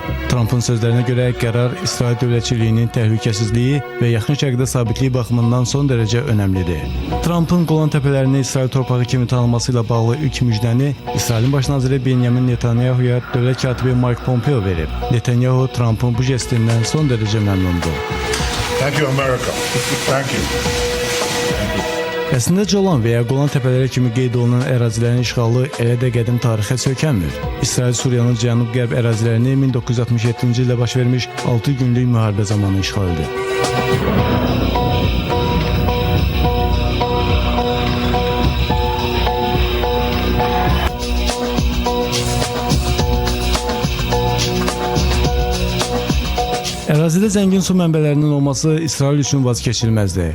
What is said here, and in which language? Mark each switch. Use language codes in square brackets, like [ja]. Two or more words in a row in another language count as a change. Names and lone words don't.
[az] Trumpın sözlərinə görə qərar İsrail dövlətçiliyinin təhlükəsizliyi və yaxın şərqdə sabitliyi baxımından son dərəcə önəmlidir. Trumpın Golan Təpələrini İsrail torpağı kimi tanınması ilə bağlı ilk müjdəni İsrailin baş naziri Benjamin Netanyahu'ya dövlət katibi Mike Pompeo verib. Netanyahu Trumpın bu jestindən son dərəcə məmnundur. [en] Thank you, America. Thank you. [az] Əslində Golan və ya Golan təpələri kimi qeyd olunan ərazilərin işğalı elə də qədim tarixə söykənmir. İsrail Suriyanın cənub-qərb ərazilərini 1967-ci ildə baş vermiş 6 günlük müharibə zamanı işğal edib. Ərazidə zəngin su mənbələrinin olması İsrail üçün vazkeçilməzdir.